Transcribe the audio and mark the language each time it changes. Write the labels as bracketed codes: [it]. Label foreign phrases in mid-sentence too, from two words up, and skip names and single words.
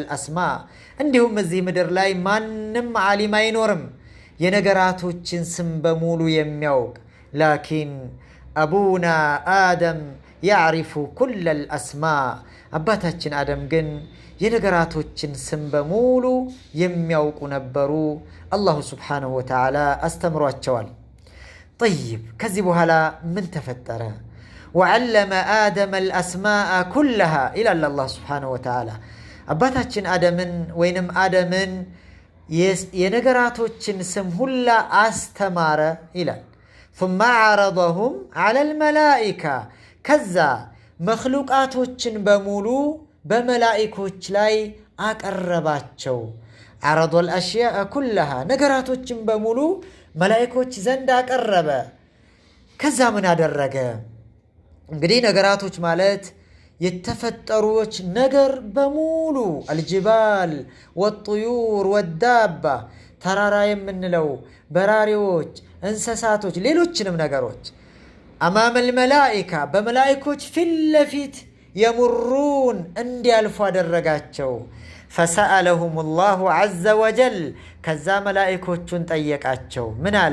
[am] አስማ። እንዲሁም እዚህ ምድር ላይ ማንም ዓሊም አይኖርም የነገራቶችን ስም በሙሉ የሚያውቅ። [ar] لكن أبونا آدم يعرف كل الأسماء። [am] አባታችን አደም ግን የነገራቶችን ስም በሙሉ የሚያውቁ ነበሩ። [ar] الله سبحانه وتعالى [am] አስተምሯቸዋል። ጠይብ፣ ከዚህ በኋላ ምን ተፈጠረ? [ar] وعلم آدم الأسماء كلها [am] ይላል [ar] الله سبحانه وتعالى። [am] አባታችን አደምን ወይንም አደምን የነገራቶችን ስም ሁላ አስተማረ ይላል። [ar] ثم عرضهم على الملائكة [am] ከዛ መክሉቃቶችን በሙሉ በመላኢኮች ላይ አቀረባቸው። [ar] عرض الأشياء كلها [am] ነገራቶችን በሙሉ መላኢኮች ዘንድ አቀረበ። ከዛ ምን አደረገ? እንግዲህ ነገራቶች ማለት የተፈጠሩዎች ነገር በሙሉ [ar] الجبال والطيور والدواب፣ [am] ተራራ የምንለው በራሪዎች፣ እንስሳቶች፣ ሌሎችንም ነገሮች [ar] أمام الملائكة [am] በመላኢኮች ፊት ለፊት የሙሩን እንዲያልፉ አደረጋቸው። [ar] فسألهم الله عز وجل [am] ከዛ መላኢኮቹን ጠየቃቸው። ምን አለ?